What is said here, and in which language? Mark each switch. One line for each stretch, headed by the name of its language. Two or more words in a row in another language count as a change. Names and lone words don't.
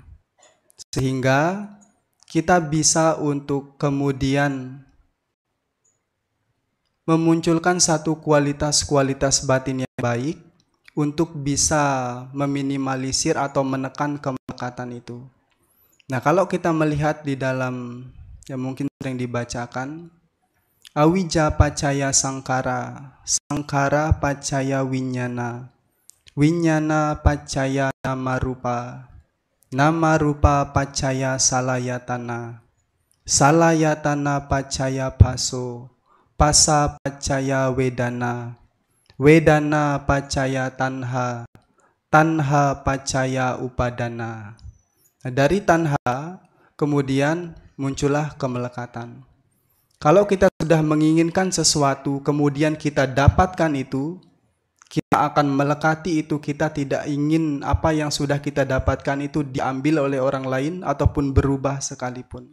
Indonesian: Sehingga kita bisa untuk kemudian memunculkan satu kualitas-kualitas batin yang baik untuk bisa meminimalisir atau menekan kemelekatan itu. Nah, kalau kita melihat di dalam yang mungkin sering dibacakan,
Pali: awija pacaya sangkara, sangkara pacaya winyana, winyana pacaya nama rupa, nama rupa pacaya salayatana, salayatana pacaya paso, pasa pacaya wedana, wedana pacaya tanha, tanha pacaya upadana.
Indonesian: Nah, dari tanha kemudian muncullah kemelekatan. Kalau kita sudah menginginkan sesuatu, kemudian kita dapatkan itu, kita akan melekati itu. Kita tidak ingin apa yang sudah kita dapatkan itu diambil oleh orang lain ataupun berubah sekalipun.